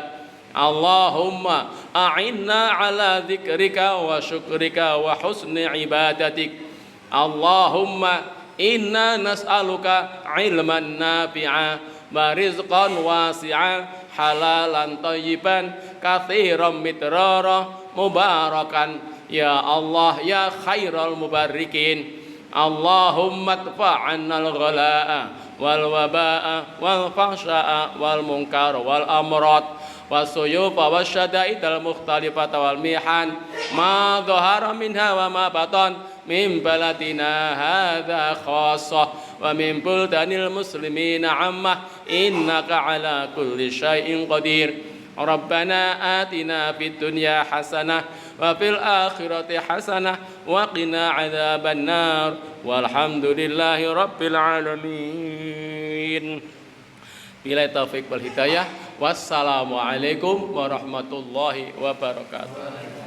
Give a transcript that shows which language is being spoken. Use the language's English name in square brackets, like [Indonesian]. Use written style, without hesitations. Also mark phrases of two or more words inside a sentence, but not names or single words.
[Arabic] اللهم أعنا على ذكرك وشكرك وحسن عبادتك. اللهم إنا نسألك علما نافعا ورزقا واسعا حلالا طيبا كثيرا مدرارا مباركا يا الله يا خير المباركين. اللهم ادفع عنا الغلاء والوباء والفحشاء والمنكر والأمراض والسيوف والشدائد المختلفة والمحن ما ظهر منها وما بطن من بلدنا هذا خاصة ومن بلدان المسلمين عامة إنك على كل شيء قدير. ربنا آتنا في الدنيا حسنة وفي الآخرة حسنة وقنا عذاب النار والحمد لله رب العالمين. بالله التوفيق والهداية. والسلام عليكم ورحمة الله وبركاته.